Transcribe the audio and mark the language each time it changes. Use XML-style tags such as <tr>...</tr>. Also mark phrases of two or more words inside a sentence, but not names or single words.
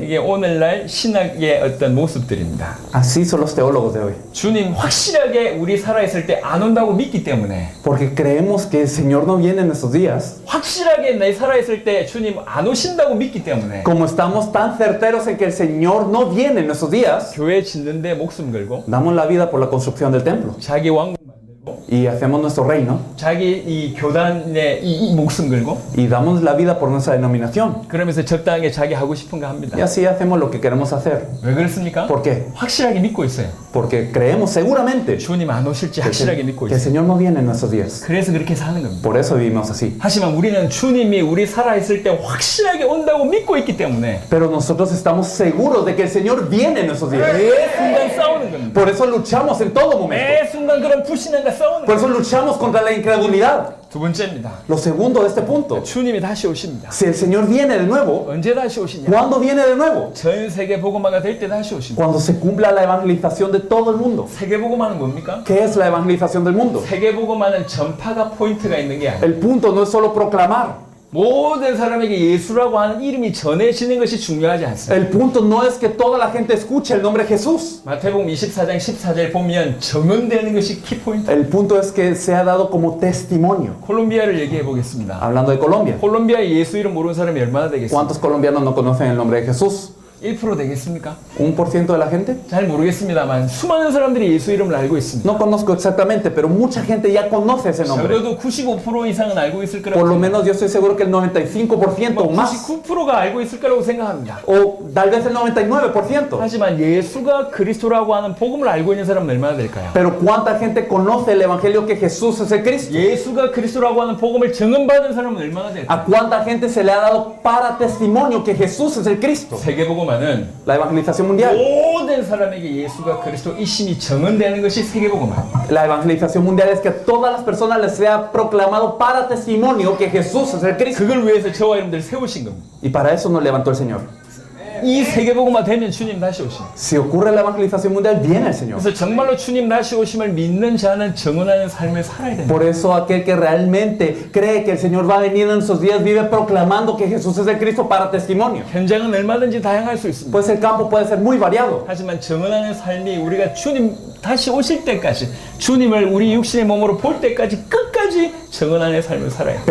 <ko>이게 오늘날 신학의 어떤 모습들입니다.</ko> <es>Así son los teólogos de hoy.</es> <ko>주님 확실하게 우리 살아있을 때 안 온다고 믿기 때문에</ko> <es>Porque creemos que el Señor no viene en estos días.</es> <ko>확실하게 내 살아있을 때 주님 안 오신다고 믿기 때문에</ko> <es>Como estamos tan certeros en que el Señor no viene en estos días,</es> <ko>교회 짓는데 목숨 걸고</ko> <es>damos la vida por la construcción del templo.</es> <ko>자기 왕국 만들고</ko> <es>Y hacemos nuestro reino.</es> <ko>자기 이 교단에 이 목숨 걸고</ko> <es>Y damos la vida por nuestra denominación.</es> <ko>그러면서 적당하게 자기 하고 싶은 거 합니다.</ko> <es>Y así hacemos lo que queremos hacer.</es> <ko>왜 그렇습니까?</ko> <es>¿Por qué?</es> <ko>확실하게 믿고 있어요.</ko> <es>Porque creemos seguramente</es> <ko>주님 안 오실지 확실하게 믿고</ko> <es>que el</es> <ko>있어요.</ko> <es>Señor no viene en estos días.</es> <ko>그래서 그렇게 사는 겁니다.</ko> <es>Por eso vivimos así.</es> <ko>하지만 우리는 주님이 우리 살아있을 때 확실하게 온다고 믿고 있기 때문에</ko> <es>Pero nosotros estamos seguros de que el Señor viene en esos días.</es> <ko>매 순간 싸우는 겁니다.</ko> <es>Por eso luchamos en todo momento.</es> <ko>매 순간 그런 불신앙과 싸우는</ko> <es>Por</es> <ko>겁니다.</ko> <es>eso luchamos contra la incredulidad.</es> <ko>두 번째입니다.</ko> <es>Lo segundo de este punto.</es> <ko>주님이 다시 오십니다.</ko> <es>Si el Señor viene de nuevo,</es> <ko>언제 다시 오시냐?</ko> <es>¿cuándo viene de nuevo?</es> <ko>전 세계 복음화가 될 때 다시 오십니다.</ko> <es>Cuando se cumpla la evangelización de todo el mundo.</es> <ko>세계 복음화는 뭡니까?</ko> <es>¿Qué es la evangelización del mundo?</es> <ko>세계 복음화는 전파가 포인트가 있는 게 아니에요.</ko> <es>El punto no es solo proclamar.</es> <ko>모든 사람에게 예수라고 하는 이름이 전해지는 것이 중요하지 않습니다.</ko> <es>El punto no es que toda la gente escuche el nombre de Jesús.</es> <ko>마태복음 24장 14절 보면 정언되는 것이 키포인트.</ko> <es>El punto es que se ha dado como testimonio.</es> <ko>콜롬비아를 얘기해 보겠습니다.</ko> <es>Hablando de Colombia.</es> <ko>콜롬비아에 예수 이름 모르는 사람이 얼마나 되겠습니까?</ko> <es>¿Cuántos colombianos no conocen el nombre de Jesús?</es> <ko>1% 되겠습니까?</ko> <es>¿1% de la gente?</es> <ko>잘 모르겠습니다만 수많은 사람들이 예수 이름을 알고 있습니다.</ko> <es>No conozco exactamente, pero mucha gente ya conoce ese nombre.</es> <ko>적어도 95% 이상은 알고 있을 거라고</ko> <es>Por lo</es> <ko>생각합니다.</ko> <es>menos yo estoy seguro que el 95% o más.</es> <ko>99%가 알고 있을 거라고 생각합니다.</ko> <es>O tal vez el 99%.</es> <ko>하지만 예수가 그리스도라고 하는 복음을 알고 있는 사람은 얼마나 될까요?</ko> <es>Pero ¿cuánta gente conoce el evangelio que Jesús es el Cristo?</es> <ko>예수가 그리스도라고 하는 복음을 증언받은 사람은 얼마나 될까요?</ko> <es>¿A cuánta gente se le ha dado para testimonio que Jesús es el Cristo?</es> <ko>세계복음화는</ko> <es>La evangelización mundial.</es> <ko>모든 사람에게 예수가 그리스도이심이 증언되는 것이 세계복음화.</ko> <es>La evangelización mundial es que a todas las personas les sea proclamado para testimonio que Jesús es el Cristo.</es> <ko>그걸 위해서 저와 여러분들 세우신 겁니다.</ko> <es>Y para eso nos levantó el Señor.</es> <ko>이 세계복음화 되면 주님 다시 오십니다.</ko> <es>Si ocurre la evangelización mundial, viene el Señor.</es> <ko>그래서 정말로 주님 다시 오심을 믿는 자는 증언하는 삶을 살아야 됩니다.</ko> <es>Por eso aquel que realmente cree que el Señor va a venir en esos días vive proclamando que Jesús es el Cristo para testimonio.</es> <ko>현장은 얼마든지 다양할 수 있습니다.</ko> <es>Pues el campo puede ser muy variado.</es> <ko>하지만 증언하는 삶이 우리가 주님 다시 오실 때까지 주님을 우리 육신의 몸으로 볼 때까지 끝까지 정언하는 삶을 살아야 돼요.</ko>